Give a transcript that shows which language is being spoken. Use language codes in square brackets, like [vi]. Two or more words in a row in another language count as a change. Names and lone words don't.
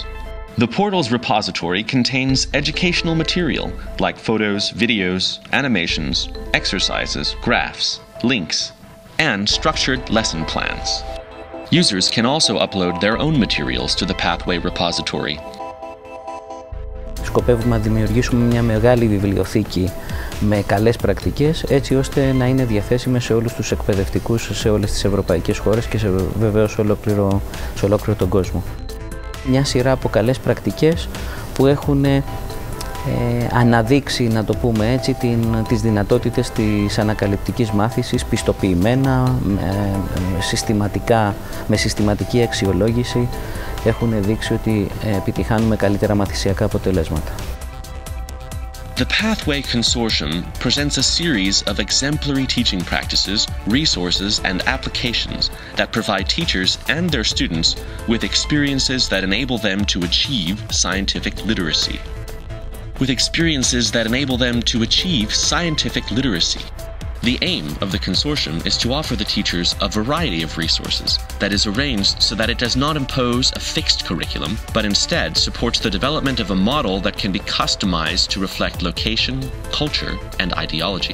[en] The portal's repository contains educational material like photos, videos, animations, exercises, graphs, links, and structured lesson plans. Users can also upload their own materials to the Pathway repository. [el] Σκοπεύουμε να δημιουργήσουμε μια μεγάλη βιβλιοθήκη με καλές πρακτικές, έτσι ώστε να είναι διαθέσιμες σε όλους τους εκπαιδευτικούς, σε όλες τις ευρωπαϊκές χώρες και βεβαίως σε ολόκληρο τον κόσμο. Μια σειρά από καλές πρακτικές που έχουν αναδείξει, να το πούμε έτσι, τις δυνατότητες της ανακαλυπτικής μάθησης, πιστοποιημένα, με συστηματική αξιολόγηση, έχουν δείξει ότι επιτυχάνουμε καλύτερα μαθησιακά αποτελέσματα. [en] The Pathway Consortium presents a series of exemplary teaching practices, resources, and applications that provide teachers and their students with experiences that enable them to achieve scientific literacy. The aim of the consortium is to offer the teachers a variety of resources that is arranged so that it does not impose a fixed curriculum, but instead supports the development of a model that can be customized to reflect location, culture, and ideology.